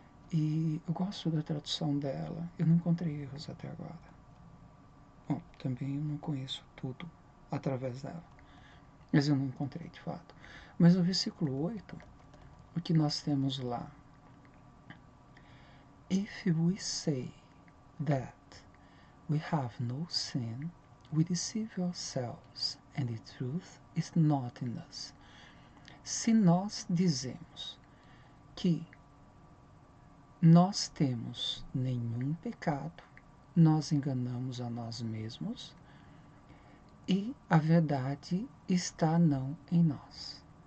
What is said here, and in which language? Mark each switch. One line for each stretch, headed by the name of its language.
Portuguese: E eu gosto da tradução dela. Eu não encontrei erros até agora. Bom, também eu não conheço tudo através dela. Mas eu não encontrei de fato. Mas no versículo 8, o que nós temos lá?
English: If we say that we have no sin, we deceive ourselves, and the truth is not in us.
Portuguese: Se nós dizemos que nós temos nenhum pecado, nós enganamos a nós mesmos e a verdade está não em nós.